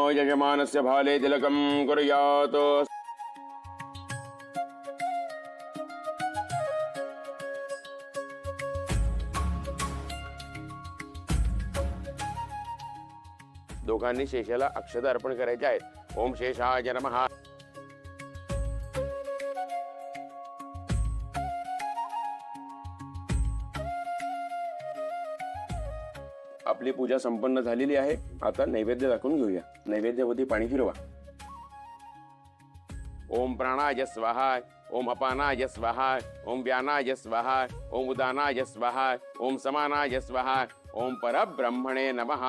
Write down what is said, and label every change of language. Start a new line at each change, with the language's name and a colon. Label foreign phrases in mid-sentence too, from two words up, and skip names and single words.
Sanskrit: यजमानस्य भाले तिलकं कुर्यात्।
Marathi: दोघांनी शेषाला अक्षता अर्पण करायचे आहेत।
Sanskrit: ओम शेषाय नमः।
Marathi: आपली पूजा संपन्न झालेली आहे। आता नैवेद्य दाखवून घेऊया। नैवेद्यावरती पाणी फिरवा।
Sanskrit: ओम प्राणाय स्वाहा, ओम अपानाय स्वाहा, ओम व्यानाय स्वाहा, ओम उदानाय स्वाहा, ओम समानाय स्वाहा, ओम परब्रह्मणे नमः।